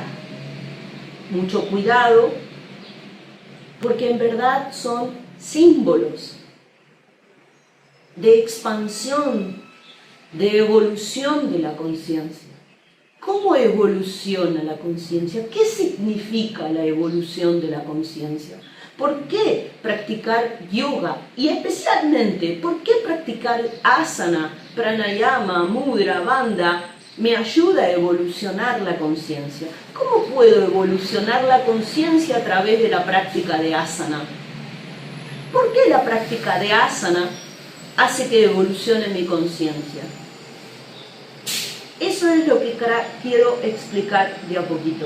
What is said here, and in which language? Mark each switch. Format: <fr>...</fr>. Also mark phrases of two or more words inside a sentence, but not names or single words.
<es>Mucho cuidado, porque en verdad son símbolos de expansión, de evolución de la conciencia. ¿Cómo evoluciona la conciencia? ¿Qué significa la evolución de la conciencia? ¿Por qué practicar yoga? Y especialmente, ¿por qué practicar asana, pranayama, mudra, bandha me ayuda a evolucionar la conciencia? ¿Cómo puedo evolucionar la conciencia a través de la práctica de asana? ¿Por qué la práctica de asana hace que evolucione mi conciencia? Eso es lo que quiero explicar de a poquito.</es>